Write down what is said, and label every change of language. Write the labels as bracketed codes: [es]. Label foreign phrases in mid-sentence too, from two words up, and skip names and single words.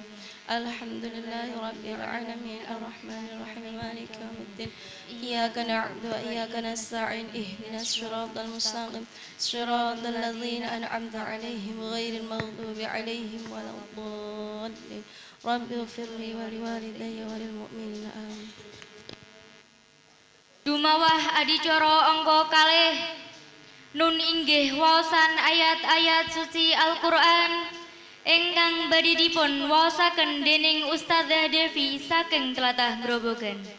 [ar] الحمد لله رب العالمين الرحمن الرحيم مالك يوم الدين. إياك نعبد وإياك نستعين اهدنا الصراط المستقيم صراط الذين أنعمت عليهم غير المغضوب عليهم ولا الضالين. رب اغفر لي ولوالدي وللمؤمنين آمين. [jv] Dumawah adicara angka kalih nun inggih waosan ayat-ayat suci Al-Qur'an ingkang badhe dipun waosaken dening Ustadzah Devi saking Tlatah Grobogan.